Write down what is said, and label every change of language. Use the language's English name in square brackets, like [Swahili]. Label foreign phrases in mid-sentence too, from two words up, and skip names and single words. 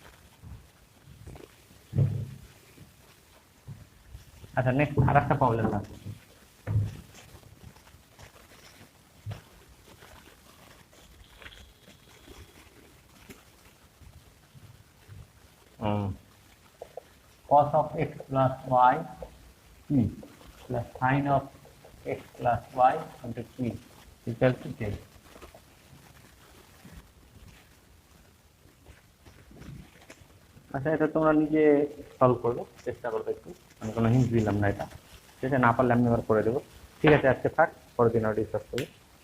[Bangla] আচ্ছা, নেক্সট আরেকটা প্রবলেম আছে। [English] cos of x plus y t plus sin of x plus y into t equal to 10. [Bangla] আচ্ছা, এটা তোমরা নিজে সলভ করবে, চেষ্টা করবে একটু, আমি কোনো হিন্ট দিলাম না এটা, ঠিক আছে? না পারলে আমি আবার করে দেবো, ঠিক আছে? আজকে থাক, পরের দিন আর ডিসকাস করি।